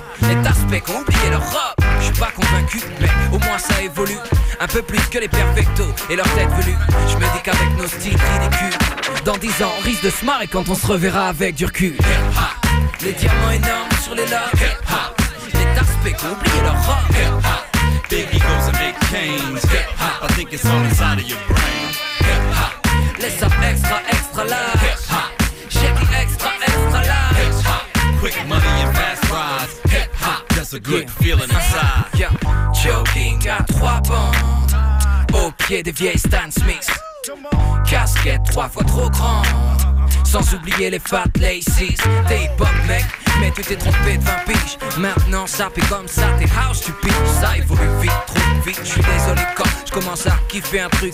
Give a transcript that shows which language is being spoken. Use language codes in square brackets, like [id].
[fr] Les tasse-pecs ont oublié leur robe. J'suis pas convaincu, mais au moins ça évolue. Un peu plus que les perfectos et leur tête velue. J'me dis qu'avec nos styles ridicules, dans 10 ans on risque de se marrer quand on se reverra avec du recul. [en] Hip-hop. [fr] Les diamants énormes sur les lobes. [en] Hip-hop. [fr] Les tasse-pecs ont oublié leur robe. [en] Hip-hop. Biggie goes and make canes. Hip-hop. I think it's all inside of your brain. Hip-hop. [fr] Les sapes extra, extra large. [en] Hip-hop. Quick money and fast rides. Hip hop, that's a good feeling inside. [fr] Choking à trois bandes au pied des vieilles Stan Smiths. Casquette trois fois trop grande, sans oublier les fat laces. T'es hip hop mec, mais tu t'es trompé de 20 piges. Maintenant ça pique comme ça, t'es house tu piges. Ça évolue vite, trop vite. J'suis désolé quand j'commence à kiffer un truc.